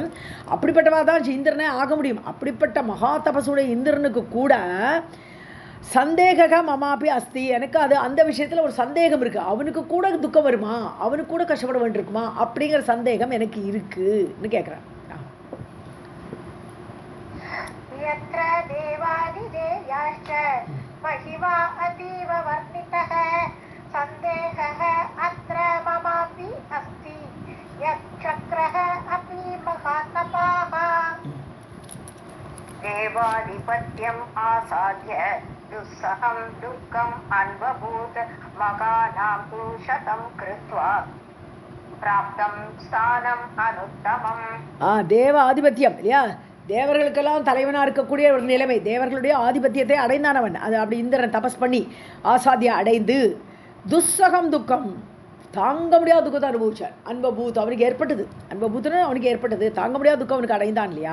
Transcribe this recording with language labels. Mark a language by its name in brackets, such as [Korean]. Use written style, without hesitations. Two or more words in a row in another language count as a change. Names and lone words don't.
[Tamil] அப்படிப்பட்டவா தான் இந்திரனே ஆக முடியும். அப்படிப்பட்ட மகா தபஸுடைய இந்திரனுக்கு கூட [Sanskrit] सन्देहः ममापि अस्ति, [Tamil] எனக்கு அது அந்த விஷயத்தில் ஒரு சந்தேகம் இருக்குது. அவனுக்கு கூட துக்கம் வருமா, அவனுக்கு கூட கஷ்டப்பட வேண்டியிருக்குமா அப்படிங்கிற சந்தேகம் எனக்கு இருக்குன்னு கேட்குறேன். [Sanskrit] यत्र देवादिदेव्याश्च महिमा अतीव वर्णितः सन्देहः अत्र ममापि अस्ति यच्चक्रः अपि महातपाः देवाधिपत्यम् आसाद्य दुस्सहं दुःखम् अन्वभूत् मगानां तु शतं कृत्वा प्राप्तं स्थानम् अनुत्तमम्. [Tamil] தேவ ஆதிபத்தியம் இல்லையா, தேவர்களுக்கெல்லாம் தலைவனாக இருக்கக்கூடிய ஒரு நிலைமை, தேவர்களுடைய ஆதிபத்தியத்தை அடைந்தானவன். அது அப்படி இந்திரன் தபஸ் பண்ணி ஆசாத்தியா அடைந்து [Sanskrit] दुस्सहं दुःखम्, [Tamil] தாங்க முடியாத துக்கத்தை அனுபவிச்சார். அன்பபூத் அவனுக்கு ஏற்பட்டது, அன்பபூத்துன்னு அவனுக்கு ஏற்பட்டது, தாங்க முடியாத துக்கம் அவனுக்கு அடைந்தான் இல்லையா.